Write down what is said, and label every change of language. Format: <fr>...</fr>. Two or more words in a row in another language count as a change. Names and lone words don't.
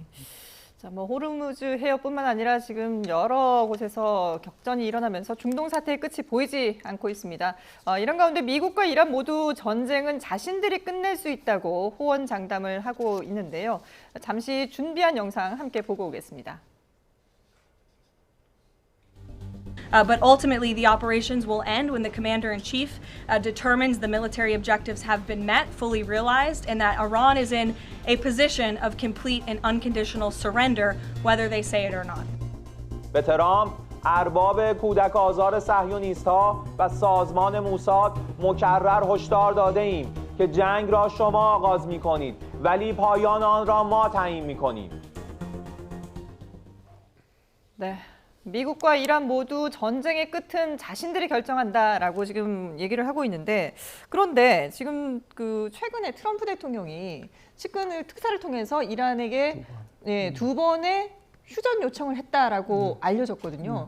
<ko>자, 뭐 호르무즈 해협뿐만 아니라 지금 여러 곳에서 격전이 일어나면서 중동 사태의 끝이 보이지 않고 있습니다. 이런 가운데 미국과 이란 모두 전쟁은 자신들이 끝낼 수 있다고 호언장담을 하고 있는데요. 잠시 준비한 영상 함께 보고 오겠습니다.</ko> <en>But ultimately, the operations will end when the commander-in-chief determines the military objectives have been met, fully realized, and that Iran is in a position of complete and unconditional surrender, whether they say it or not.</en> <fa>به ترامپ ارباب کودک آزار صهیونیست‌ها و سازمان موساد مکرر هشدار داده ایم که جنگ را شما آغاز می‌کنید ولی پایان آن را ما تعیین می‌کنیم.</fa> <ko>네. 미국과 이란 모두 전쟁의 끝은 자신들이 결정한다라고 지금 얘기를 하고 있는데, 그런데 지금 그 최근에 트럼프 대통령이 측근을 특사를 통해서 이란에게 두 번의 휴전 요청을 했다라고 알려졌거든요.</ko>